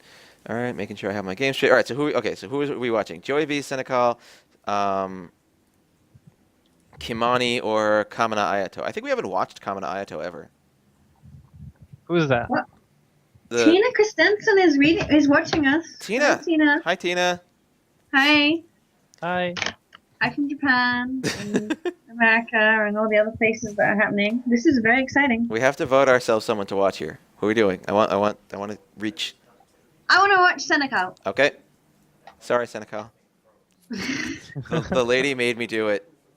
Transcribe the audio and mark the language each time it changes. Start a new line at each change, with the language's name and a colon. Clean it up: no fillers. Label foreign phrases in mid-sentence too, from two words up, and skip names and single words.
English: All right, making sure I have my game straight. All right, so who are we watching? Joey V, Senecal, Kimani, or Kamina Ayato? I think we haven't watched Kamina Ayato ever. Who's that? What? The- Tina Christensen is watching us. Tina. Hi, Tina. Hi, Tina. Hi. Hi. Hi from Japan and America and all the other places that are happening. This is very exciting. We have to vote ourselves someone to watch here. Who are we doing? I want to reach. I want to watch Senecal. Okay. Sorry, Senecal. The lady made me do it.